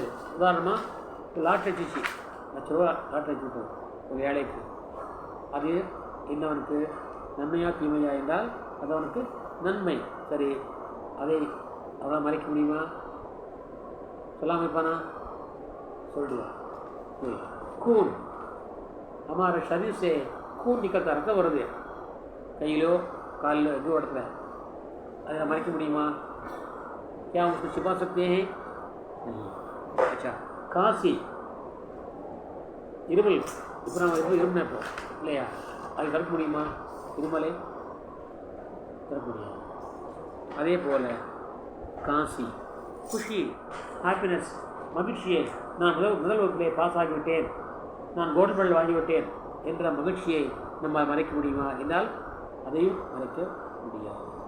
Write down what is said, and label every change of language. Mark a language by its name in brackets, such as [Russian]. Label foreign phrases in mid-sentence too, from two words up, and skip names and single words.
[Tamil] உதாரணமாக லாட்டரி அடிச்சு 1,00,000 ரூபா லாட்டரி அடிச்சுட்டோம் ஒரு ஏழைக்கு, அது இன்னவனுக்கு நன்மையா தீமையா என்றால் அது அவனுக்கு நன்மை. சரி, அதை அவனால் மறைக்க முடியுமா, சொல்லாமல் இருப்பானா, சொல்லுவான். [Hindi] खून हमारे शरीर से खून निकलता, [Tamil] ரத்தம் வருது கையிலோ காலிலோ எங்கோ இடத்துல, அதை மறைக்க முடியுமா, [Hindi] क्या हम उसको छुपा सकते हैं, नहीं. अच्छा, [Tamil] காசி இருமல், இப்போ நம்ம இருமல் இப்போ இல்லையா, அதை தடுக்க முடியுமா, இருமலை தடுக்க முடியாது. அதே போல் காசி குஷி, ஹாப்பினஸ், மகிழ்ச்சியை, நான் முதல் வகுப்பிலே பாஸ் ஆகிவிட்டேன், நான் கோல்டு மெடல் வாங்கிவிட்டேன் என்ற மகிழ்ச்சியை நம்ம மறைக்க முடியுமா என்றால் அதையும் மறைக்க முடியாது.